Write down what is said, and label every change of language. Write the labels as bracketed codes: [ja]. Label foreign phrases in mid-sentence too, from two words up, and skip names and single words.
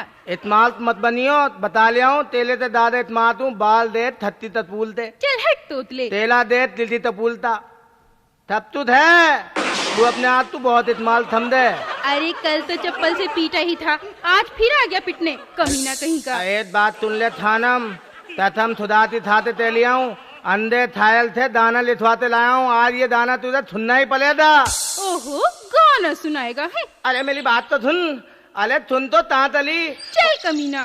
[hi] इतमाल मत बनियो, बता लिया हूँ। तेले ते दादे इतमात हूँ, बाल दे थत्ती तपूल दे। चल हट तोतले। तेला दे तिल्दी तपूलता तब तू है। तू अपने आप तू बहुत इतमाल थम दे। अरे कल तो चप्पल से पीटा ही था, आज फिर आ गया पिटने, कमीना कहीं का। एक बात सुन ले थानम, तथम थुदाती थाते ते लिया हूँ, अंधे थायल थे दाना लिथवाते लाया हूँ। आज ये दाना तुझे सुनना ही पड़ेगा। ओहो गाना सुनाएगा है? अरे मेरी बात तो सुन। अरे सुन तो तांतली। चल कमीना।